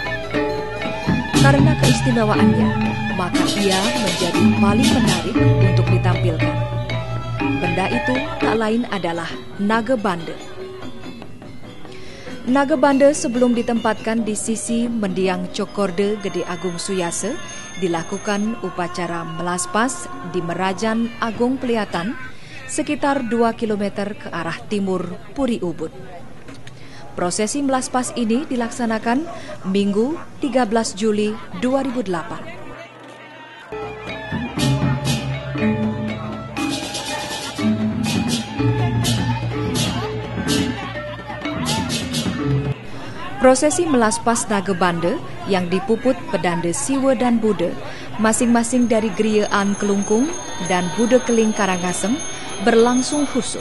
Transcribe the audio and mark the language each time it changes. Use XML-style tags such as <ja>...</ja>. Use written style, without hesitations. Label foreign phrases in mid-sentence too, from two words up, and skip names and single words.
<id>Karena keistimewaannya, maka ia menjadi paling menarik untuk ditampilkan. Benda itu tak lain adalah naga bande. Naga bande sebelum ditempatkan di sisi mendiang Cokorde Gede Agung Suyase, dilakukan upacara melaspas di Merajan Agung Peliatan, sekitar 2 km ke arah timur Puri Ubud. Prosesi melaspas ini dilaksanakan Minggu 13 Juli 2008. Prosesi melaspas naga bande yang dipuput pedande Siwe dan Bude, masing-masing dari Griaan Kelungkung dan Bude Keling Karangasem, berlangsung khusyuk.</id>